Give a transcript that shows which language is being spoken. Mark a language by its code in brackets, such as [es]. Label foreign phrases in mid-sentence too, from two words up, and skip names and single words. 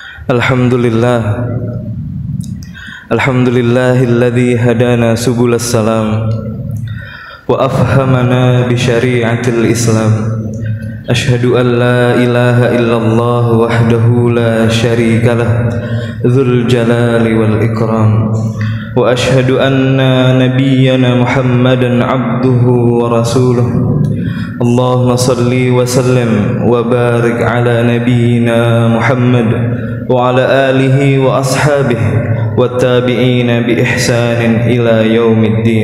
[ar] الحمد لله الحمد لله الذي هدانا سبل السلام وأفهمنا بشريعة الإسلام. أشهد أن لا إله إلا الله وحده لا شريك له ذو الجلال والإكرام. وأشهد أن نبينا محمدا عبده ورسوله. اللهم صل وسلم وبارك على نبينا محمد وعلى آله وأصحابه والتابعين بإحسان إلى يوم الدين.